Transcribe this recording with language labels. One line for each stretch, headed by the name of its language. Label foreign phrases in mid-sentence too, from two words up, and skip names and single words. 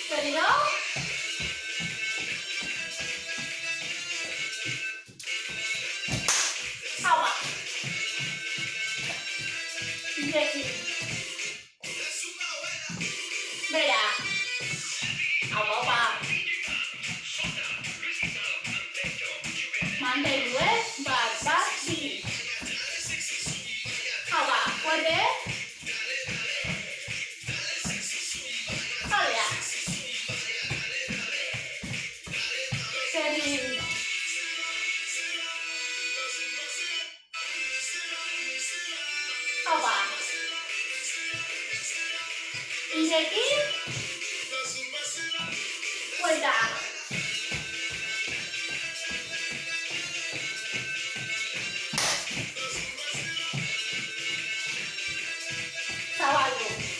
Basque: Berriro. Agua. Irekin. Bera. Agua. Mantendu, bat, bi.
Spanish: Agua, fuerte. Jalea. Seguir. Agua.
Basque: Irekin.
Spanish: Vuelta. Zabaldu.